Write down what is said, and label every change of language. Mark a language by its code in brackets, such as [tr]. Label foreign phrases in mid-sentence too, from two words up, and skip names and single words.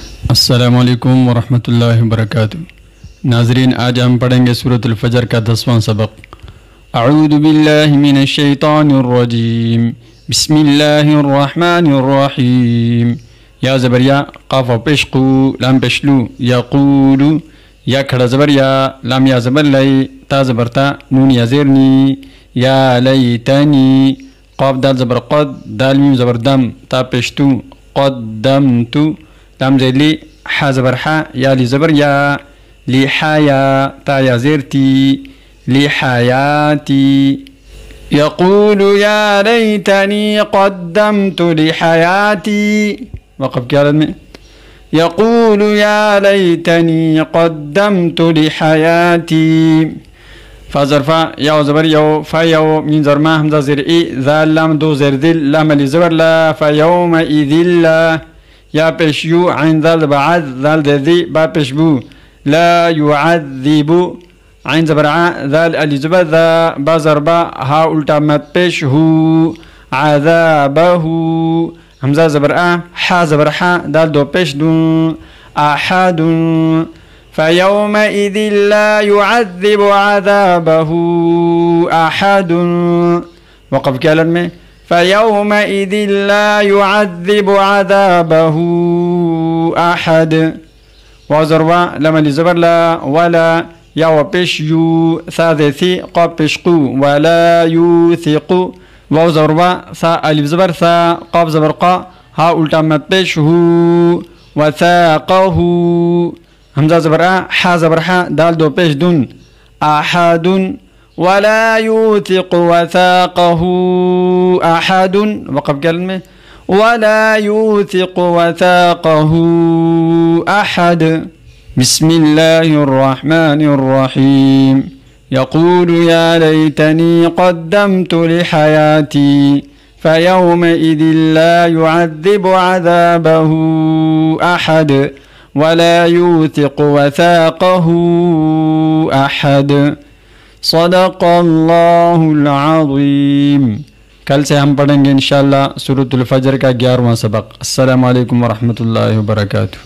[ar] السلام عليكم ورحمة الله وبركاته. [hi] नाजरीन, आज हम पढ़ेंगे सूरत अल-फजर का 10वां सबक। [ar] أعوذ بالله من الشيطان الرجيم، بسم الله الرحمن الرحيم. [hi] या ज़बर या, क़ाफ़ पेश क़ू, लाम पेश लू, यक़ूलु, या खड़ा ज़बर या, लाम या ज़बर लै, ता ज़बर ता, नून या ज़ेर नी, या लैतनी, क़ाफ़ दाल ज़बर क़द, दाल मीम ज़बर दम, ता पेश तू, क़द्दमतु, लाम ज़ेली, हा ज़बर हा, या ली ज़बर या, ली हाया, ता या ज़ेरती, ली हायाती। [ar] يقول يا ليتني قدمت لحياتي. [hi] वक़फ़ क्या में [ar] يقول يا ليتني قدمت لحياتي. [hi] फा ज़रफ़ा, या ज़बर यो, फा यो, मीम ज़बर मा, हमज़ा ज़ेर ई, ज़ाल लाम दो ज़ेर दिल, लाम ली ज़बर ला, फा यौमइज़िल ला, या पेश यू, आइन दाल बाद, दाल दी, बा पेश बू, ला युअज़्ज़िबु, आइन ज़बर आ, दाल अली ज़बर दा, बा ज़रबा, हा उल्टा मत पेश हू, अज़ाबहू, हमज़ा ज़बर आ, हा ज़बर हा, दाल दो पेश दू, [ar] أحد، فيومئذ لا يعذب عذابه أحد. [hi] वक़फ़ क्या में [ar] فيومئذ لا يعذب عذابه أحد. [hi] व ज़रवा, लम ली ज़बर ला, वला, या व पेश यू, सा ज़ेसी, क़ाफ़ पेश क़ू, वला यूसिक़ु, व ज़रवा, सा अलिफ ज़बर सा, क़ाफ़ ज़बर क़ा, हा उल्टा मत पेश हू, वसाक़हू, हमज़ा ज़बर आ, हा ज़बर हा, दाल दो पेश दुन, अहदुन, [ar] ولا يوثق وثاقه أحد. [hi] वक़फ़ क्या में [ar] ولا يوثق وثاقه أحد. بسم الله الرحمن الرحيم. يقول يا ليتني قدمت لحياتي، فيومئذ لا يعذب عذابه أحد، ولا يوثق وثاقه أحد. صدق الله العظيم. [hi] कल से हम पढ़ेंगे इंशाअल्लाह सूरत अल-फजर का 11वां सबक। [ar] السلام عليكم ورحمة الله وبركاته.